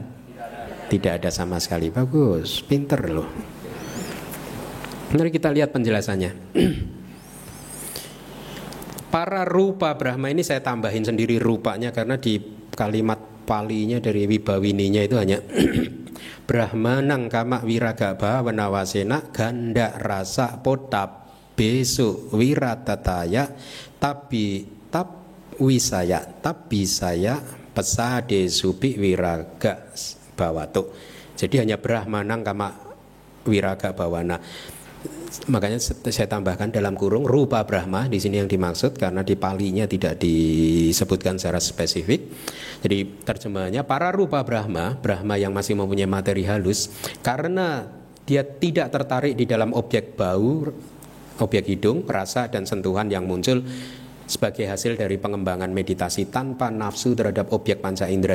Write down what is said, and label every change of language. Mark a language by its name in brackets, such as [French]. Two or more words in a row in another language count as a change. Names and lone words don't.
[Indonesian] Tidak ada sama sekali. Bagus, pinter loh. Mari kita lihat penjelasannya. Para rupa Brahma ini saya tambahin sendiri rupanya karena di kalimat palinya dari Wibawininya itu hanya [Pali] Brahmanang kama wiraga bhavana wasena ganda rasa potap besu wiratataya tapi saya pesade supi wiraga bawatu. [Indonesian] Jadi hanya [Pali] Brahmanang kama wiraga bhavana. [Indonesian] Makanya saya tambahkan dalam kurung rupa Brahma di sini yang dimaksud karena di palinya tidak disebutkan secara spesifik. Jadi terjemahannya para rupa Brahma, Brahma yang masih mempunyai materi halus, karena dia tidak tertarik di dalam objek bau, objek hidung, rasa dan sentuhan yang muncul sebagai hasil dari pengembangan meditasi tanpa nafsu terhadap objek panca indera.